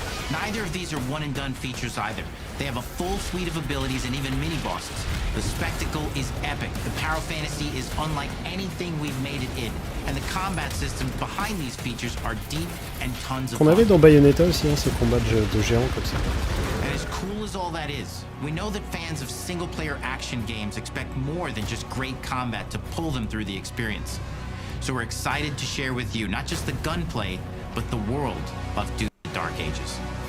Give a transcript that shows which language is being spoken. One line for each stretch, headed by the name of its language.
English: Neither of these are one-and-done features either. They have a full suite of abilities and even mini-bosses. The spectacle is epic. The power fantasy is unlike anything we've made it in. And the combat systems behind these features are deep and tons of fun.
French: Qu'on avait dans Bayonetta aussi, hein, ces combats de géants comme ça.
English: And as cool as all that is, we know that fans of single-player action games expect more than just great combat to pull them through the experience. So we're excited to share with you not just the gunplay, but the world of Doom: The Dark Ages.